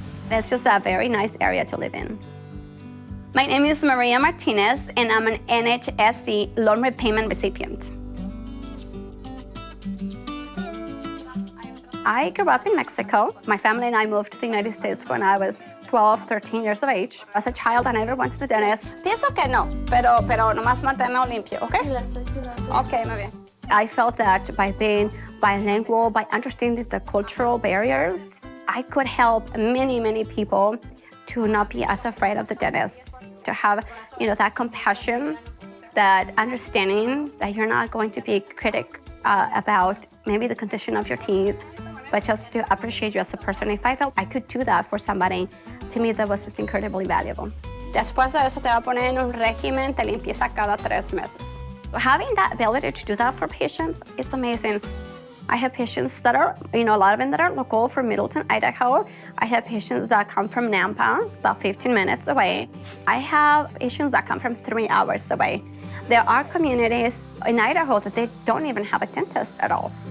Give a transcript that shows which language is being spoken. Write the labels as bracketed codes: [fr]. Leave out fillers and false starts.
[en] It's just a very nice area to live in. My name is Maria Martinez, and I'm an NHSC loan repayment recipient. I grew up in Mexico. My family and I moved to the United States when I was 12, 13 years of age. As a child, I never went to the dentist. [es] Pienso que no, pero nomás mantenerlo limpio, okay? Okay, muy bien. [en] I felt that by being bilingual, by understanding the cultural barriers, I could help many, many people to not be as afraid of the dentist, to have, that compassion, that understanding that you're not going to be a critic about maybe the condition of your teeth, but just to appreciate you as a person. If I felt I could do that for somebody, to me that was just incredibly valuable. [es] Después de eso te va a poner en un régimen de limpieza cada 3 meses. [en] Having that ability to do that for patients, it's amazing. I have patients that are, a lot of them that are local from Middleton, Idaho. I have patients that come from Nampa, about 15 minutes away. I have patients that come from 3 hours away. There are communities in Idaho that they don't even have a dentist at all.